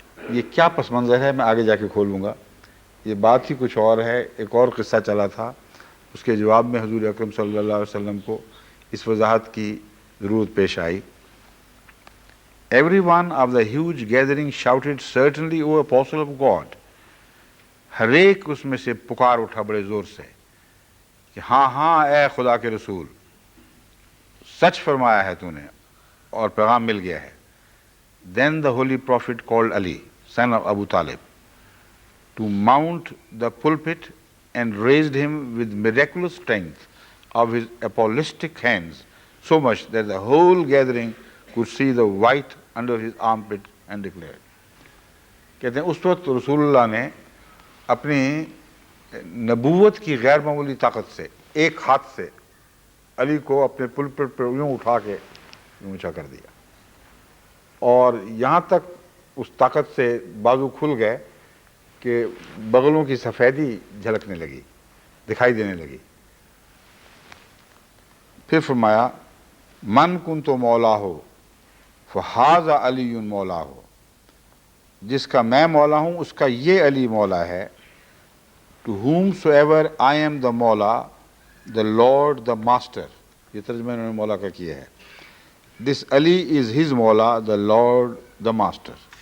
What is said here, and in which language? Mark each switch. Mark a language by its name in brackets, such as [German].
[Urdu] یہ کیا پس منظر ہے میں آگے جا کے کھولوں گا، یہ بات ہی کچھ اور ہے۔ ایک اور قصہ چلا تھا، اس کے جواب میں حضور اکرم صلی اللہ علیہ وسلم کو اس وضاحت کی ضرورت پیش آئی۔ [English] Everyone of the huge gathering shouted, "Certainly, O Apostle of God." [Urdu] ہر ایک اس میں سے پکار اٹھا بڑے زور سے کہ ہاں ہاں اے خدا کے رسول، سچ فرمایا ہے تو نے اور پیغام مل گیا ہے۔ [English] Then the holy prophet called Ali, son of Abu Talib, to mount the pulpit and raised him with miraculous strength of his apostolic hands, so much that the whole gathering could see the white under his armpit, and declared. [Urdu] کہتے ہیں اس وقت رسول اللہ نے اپنی نبوت کی غیر معمولی طاقت سے ایک ہاتھ سے علی کو اپنے پلپٹ پر یوں اٹھا کے اونچا کر دیا، اور یہاں تک اس طاقت سے بازو کھل گئے کہ بغلوں کی سفیدی جھلکنے لگی، دکھائی دینے لگی۔ پھر فرمایا، [Arabic] من کنت مولا ہو [Urdu] فہذا علی مولا ہو، جس کا میں مولا ہوں اس کا یہ علی مولا ہے۔ [English] To whomsoever I am the [Urdu] مولا [English] the Lord, the Master. [Urdu] یہ ترجمہ انہوں نے مولا کا کیا ہے. [English] This Ali is his Mawla, the Lord, the Master.